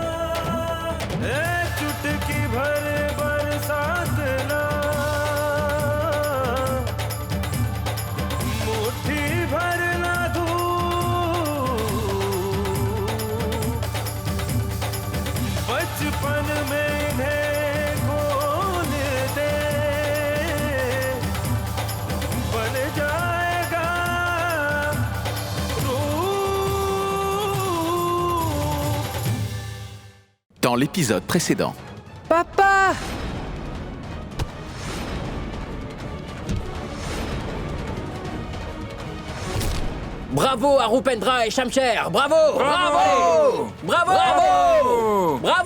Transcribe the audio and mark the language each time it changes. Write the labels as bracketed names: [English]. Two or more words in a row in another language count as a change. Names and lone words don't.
[Hindi] चुटकी भर बरसात ना, मुट्ठी भर ना धूप, बचपन में इन्हें खोल दे, बन जाएगा रूप। [French] Dans l'épisode précédent. Papa! Bravo à Rupendra et Shamsher! Bravo! Bravo! Bravo! Bravo! Bravo!